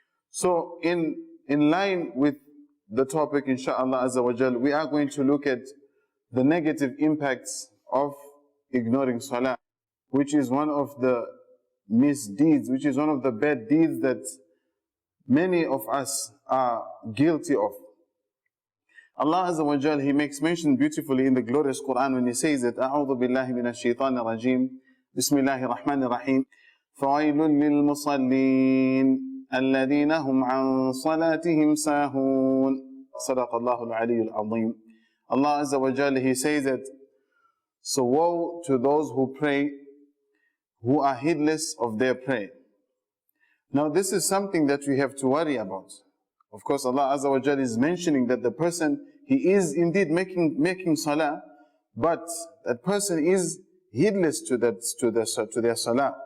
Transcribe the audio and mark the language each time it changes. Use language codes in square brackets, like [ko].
[en] So in line with the topic, inshaAllah Azza wa Jal, we are going to look at the negative impacts of ignoring Salah, which is one of the misdeeds, which is one of the bad deeds that many of us are guilty of. Allah Azza wa Jal, He makes mention beautifully in the glorious Quran when He says that [ar] أعوذ بالله من الشيطان الرجيم بسم الله الرحمن الرحيم فويل للمصلين الذين هم عن صلاتهم ساهون صدق الله العلي العظيم. [en] Allah Azza wa Jal, He says that, so woe to those who pray, who are heedless of their prayer. Now this is something that we have to worry about. Of course, Allah Azza wa Jal is mentioning that the person, he is indeed making salah, but that person is heedless to their salah.